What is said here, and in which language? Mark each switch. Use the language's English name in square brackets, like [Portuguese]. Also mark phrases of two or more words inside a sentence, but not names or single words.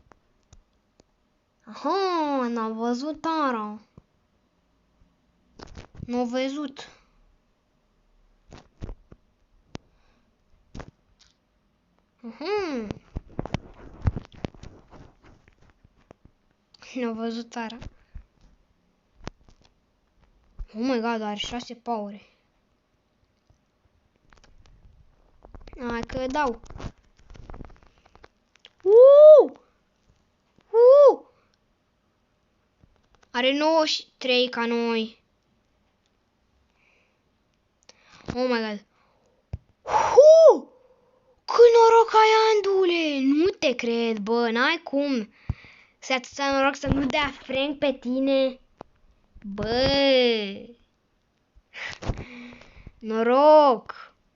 [Romanian] Aha, n-am văzut ara. N-am văzut. N-am văzut ara. [English] Oh my god, [Romanian] are 6 power. Hai că dau. Are 93 ca noi. [English] Oh my god. [Romanian] Cât noroc ai, Andule! Nu te cred, bă, n-ai cum. Să atâta noroc să nu dea Frank pe tine. Bă! Noroc!